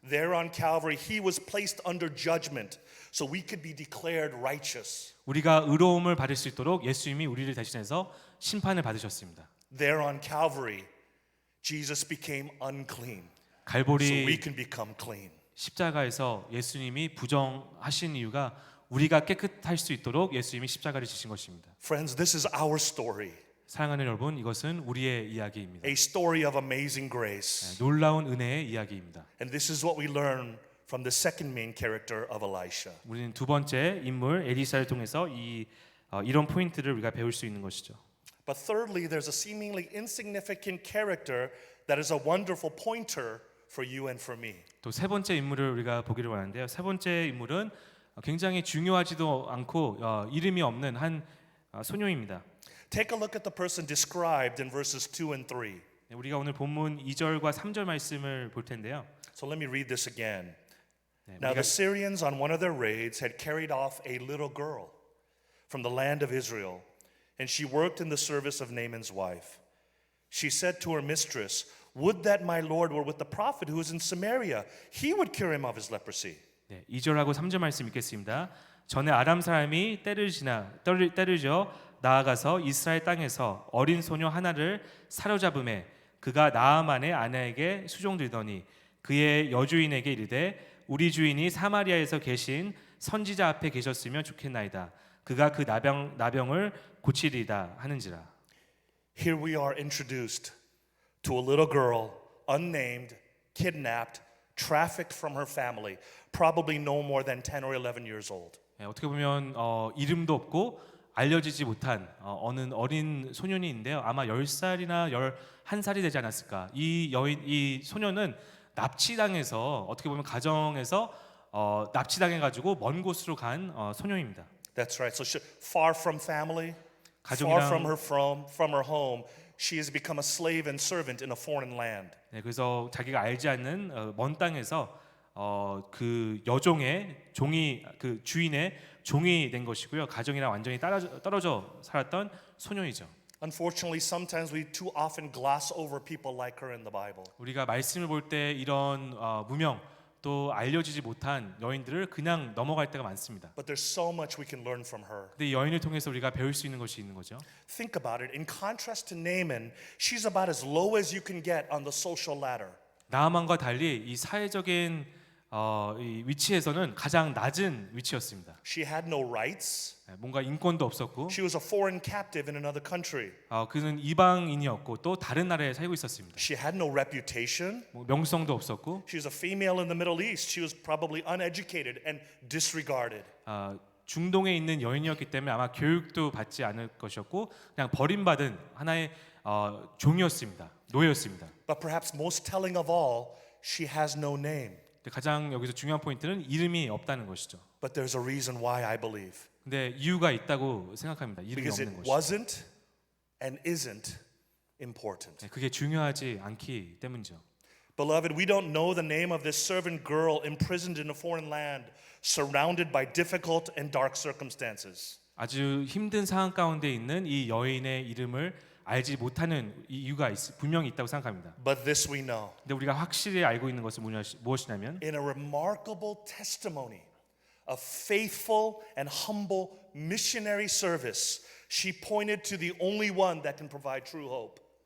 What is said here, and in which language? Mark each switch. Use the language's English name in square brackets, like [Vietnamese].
[English] There on Calvary, he was placed under judgment so we could be declared righteous. [Korean] 우리가 의로움을 받을 수 있도록 예수님이 우리를 대신해서 심판을 받으셨습니다. [English] There on Calvary, Jesus became unclean so we [Korean] 갈보리 [English] can become clean. [Korean] 십자가에서 예수님이 부정하신 이유가 우리가 깨끗할 수 있도록 예수님이 십자가를 지신 것입니다. [English] Friends, this is our story, [Korean] 사랑하는 여러분, 이것은 우리의 이야기입니다. [English] a story of amazing grace. [Korean] 놀라운 은혜의 이야기입니다. [English] And this is what we learn from the second main character of Elisha. [Korean] 우리는 두 번째 인물 엘리사를 통해서 이런 포인트를 우리가 배울 수 있는 것이죠. [English] But thirdly, there's a seemingly insignificant character that is a wonderful pointer for you and for me. [Korean] 또 세 번째 인물을 우리가 보기를 원하는데요. 세 번째 인물은 굉장히 중요하지도 않고 이름이 없는 한 소녀입니다. [English] Take a look at the person described in verses 2 and 3. [Korean] 우리가 오늘 본문 2절과 3절 말씀을 볼 텐데요. [English] So let me read this again. [Korean] 네, [English] Now [Korean] 우리가 [English] the Syrians on one of their raids had carried off a little girl from the land of Israel, and she worked in the service of Naaman's wife. She said to her mistress, "Would that my lord were with the prophet who is in Samaria. He would cure him of his leprosy." [Korean] 네, 2절하고 3절 말씀 읽겠습니다. 전에 아람 사람이 때를 지어 나아가서 이스라엘 땅에서 어린 소녀 하나를 사로잡음에 그가 나아만의 아내에게 수종들더니 그의 여주인에게 이르되 우리 주인이 사마리아에서 계신 선지자 앞에 계셨으면 좋겠나이다. 그가 그 나병을 고치리다 하는지라. [English] Here we are introduced to a little girl, unnamed, kidnapped, trafficked from her family, probably no more than 10 or 11 years old. [Korean] 네, 어떻게 보면 이름도 없고 알려지지 못한 어느 어린 소년이 있는데요. 아마 10살이나 11살이 되지 않았을까. 이 소년은 납치당해서 어떻게 보면 가정에서 납치당해 가지고 먼 곳으로 간 소녀입니다. [English] That's right. So far from family, [Korean] 가족이랑- [English] far from her home, she has become a slave and servant in a foreign land. [Korean] 네, 그래서 자기가 알지 않는 먼 땅에서 그 여종의 종이 그 주인의 종이 된 것이고요. 가정이랑 완전히 떨어져 살았던 소녀이죠. [English] Unfortunately, sometimes we too often gloss over people like her in the Bible. [Korean] 우리가 말씀을 볼 때 이런 무명 또 알려지지 못한 여인들을 그냥 넘어갈 때가 많습니다. [English] But there's so much we can learn from her. [Korean] 근데 이 여인을 통해서 우리가 배울 수 있는 것이 있는 거죠. [English] Think about it. In contrast to Naaman, she's about as low as you can get on the social ladder. [Korean] 나아만과 달리 이 사회적인 이 위치에서는 가장 낮은 위치였습니다. [English] She had no rights. [Korean] 뭔가 인권도 없었고 [English] She was a foreign captive in another country. [Korean] 그는 이방인이었고 또 다른 나라에 살고 있었습니다. [English] She had no reputation. [Korean] 명성도 없었고 [English] She was a female in the Middle East. She was probably uneducated and disregarded. [Korean] 중동에 있는 여인이었기 때문에 아마 교육도 받지 않을 것이었고 그냥 버림받은 하나의 종이었습니다. 노예였습니다. [English] But perhaps most telling of all, she has no name. [Korean] 가장 여기서 중요한 포인트는 이름이 없다는 것이죠. [English] But there's a reason why I believe. [Korean] 근데 이유가 있다고 생각합니다. 이름이 [English] Because [Korean] 없는 [English] it [Korean] 것이. [English] wasn't and isn't important. [Korean] 그게 중요하지 않기 때문이죠. [English] Beloved, we don't know the name of this servant girl imprisoned in a foreign land, surrounded by difficult and dark circumstances. [Korean] 아주 힘든 상황 가운데 있는 이 여인의 이름을 알지 못하는 이유가 분명히 있다고 생각합니다. [English] But this we know. [Korean] 근데 우리가 확실히 알고 있는 것은 무엇이냐면 [English] In a remarkable testimony of faithful and humble missionary service, she pointed to the only one that can provide true hope.